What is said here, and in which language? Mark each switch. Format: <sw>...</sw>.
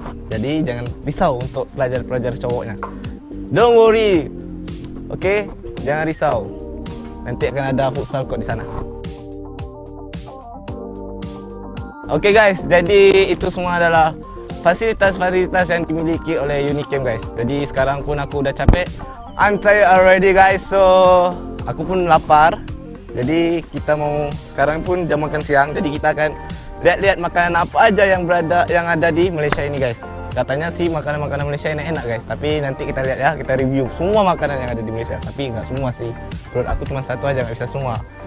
<id>Jadi jangan risau untuk pelajar-pelajar cowoknya.</id> <en>Don't worry,</en> <id>oke? Jangan risau. Nanti akan ada futsal court di sana. Oke guys, jadi itu semua adalah fasilitas-fasilitas yang dimiliki oleh Unicamp guys. Jadi sekarang pun aku udah capek.</id> <en>I'm tired already guys, so</en> <id>aku pun lapar. Jadi kita mau sekarang pun jam makan siang. Jadi kita akan lihat-lihat makanan apa aja yang ada di Malaysia ini guys. Katanya sih makanan-makanan Malaysia enak-enak guys. Tapi nanti kita lihat ya, kita review semua makanan yang ada di Malaysia. Tapi nggak semua sih. Menurut aku cuma satu aja, nggak bisa semua.</id>